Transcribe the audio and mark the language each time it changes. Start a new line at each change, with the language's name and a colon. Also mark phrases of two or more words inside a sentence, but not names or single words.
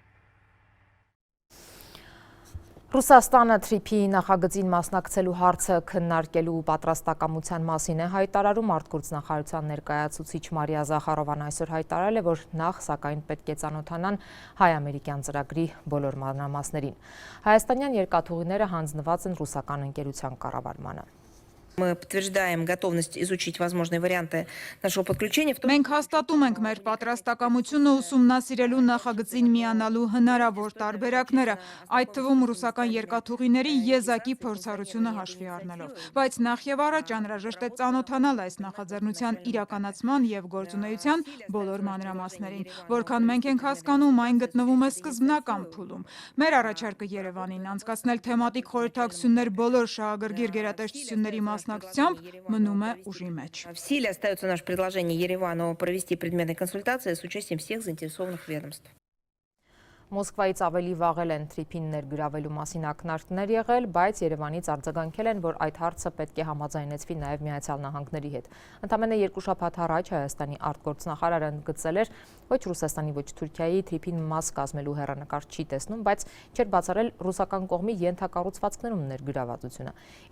Armenian: Ռուսաստանը թրիփի նախագծին մասնակցելու հարցը քննարկելու պատրաստակամության մասին է հայտարարում արտգործնախարարության ներկայացուցիչ Մարիա Զախարովան այսօր հայտարարել է, որ նախ սակայն պետք է ծանոթանան հայ-ամերիկյան ծրագրի բոլոր մանրամասներին։ Հայաստանյան երկաթուղիները հանձնված են ռուսական ընկերության կառավարմանը։
Russian: Мы подтверждаем готовность изучить возможные варианты нашего подключения.
Armenian: Մենք հաստատում ենք մեր պատրաստակամությունը ուսումնասիրելու նախագծին միանալու հնարավոր տարբերակները, այդ թվում ռուսական երկաթուղիների եզակի փորձառությունը հաշվի առնելով։ Բայց նախ եւ առաջ անհրաժեշտ է ծանոթանալ այս նախաձեռնության իրականացման եւ գործունեության բոլոր մանրամասներին, որքան մենք ենք հասկանում, այն գտնվում է սկզբնական փուլում։ Մեր առաջարկը Երևանին անցկացնել թեմատիկ խորհրդակցություններ բոլոր շահագրգիռ գերատեսչությունների մնում է ուժի մեջ։
Russian: В силе остается наше предложение Еревану провести предметные консультации с участием всех заинтересованных ведомств.
Armenian: Մոսկվայից ավելի վաղ են թրիփին ներգրավելու մասին ակնարկներ եղել, բայց Երևանից արձագանքել են, որ այդ հարցը պետք է համաձայնեցվի նաև Միացյալ Նահանգների հետ։ Ընդամենը 2 շաբաթ առաջ Հայաստանի արտգործնախարարը ընդգծել էր, ոչ Ռուսաստանի, ոչ Թուրքիայի թրիփին մաս կազմելու հեռանկար չի տեսնում, բայց չէր բացառել ռուսական կողմի ենթակառուցվածքներում ներգրավվածությունը։ Ի